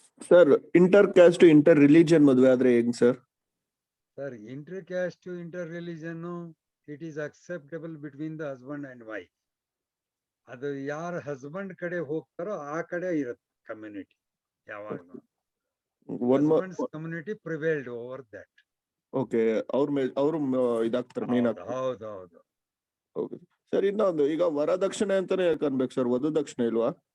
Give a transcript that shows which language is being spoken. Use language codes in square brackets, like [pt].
[kn] Sir inter caste inter religion ಮದುವೆ ಆದ್ರೆ ಹೆಂಗ್ sir? [en] Sir, intercaste to interreligion, it is acceptable between the husband and wife. [kn] ಅದು ಯಾರ husband ಕಡೆ ಹೋಗ್ತಾರೋ ಆ ಕಡೆ ಇರುತ್ತೆ ಕಮ್ಯುನಿಟಿ ಯಾವಾಗಲೂ. [en] One husband's community prevailed over that. [kn] Okay, ಅವ್ರು ಇದಾಗ್ತಾರೆ, ಮೇನ್ ಹೌದು ಆಗ್ತಾರೆ. ಹೌದು ಹೌದು. ಓಕೆ ಸರ್, ಇನ್ನೊಂದು, ಈಗ ವರದಕ್ಷಿಣೆ ಅಂತಾನೆ ಯಾಕೆ ಅನ್ಬೇಕು ಸರ್, ವಧು ದಕ್ಷಿಣೆ ಇಲ್ವಾ?